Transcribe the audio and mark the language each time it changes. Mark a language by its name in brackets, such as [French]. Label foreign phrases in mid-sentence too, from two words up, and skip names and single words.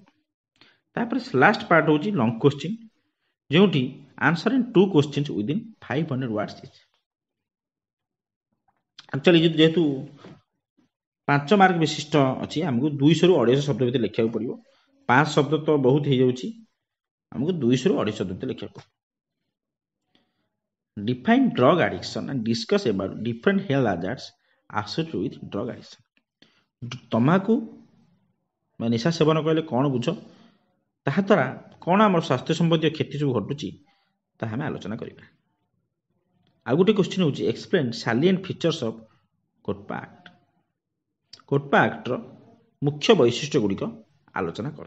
[English] ତାପରେ last part ହେଉଛି long question, ଯେଉଁଠି answer in 2 questions within 500 words each. [Odia] ଆକ୍ଚୁଆଲି ଯେହେତୁ 5 ମାର୍କ ବିଶିଷ୍ଟ ଅଛି, ଆମକୁ 200ରୁ 250 ଶବ୍ଦ ଭିତରେ ଲେଖିବାକୁ ପଡ଼ିବ। 5 ଶବ୍ଦ ତ ବହୁତ ହେଇଯାଉଛି, ଆମକୁ 200ରୁ 250 ଶବ୍ଦ ଭିତରେ ଲେଖିବାକୁ ପଡ଼ିବ। [English] Define drug addiction and discuss about different health hazards associated with drug addiction. [Odia] ତମାଖୁ ବା ନିଶା ସେବନ କହିଲେ କ'ଣ ବୁଝ, ତାହା ଦ୍ୱାରା କ'ଣ ଆମର ସ୍ୱାସ୍ଥ୍ୟ ସମ୍ବନ୍ଧୀୟ କ୍ଷତି ସବୁ ଘଟୁଛି ତାହା ଆମେ ଆଲୋଚନା କରିବା। [English] ଆଉ ଗୋଟେ କ୍ୱେଶ୍ଚିନ୍ ହେଉଛି explain salient features of COTPA Act. [Odia] କୋଟପା ଆକ୍ଟର ମୁଖ୍ୟ ବୈଶିଷ୍ଟ୍ୟ ଗୁଡ଼ିକ ଆଲୋଚନା କର।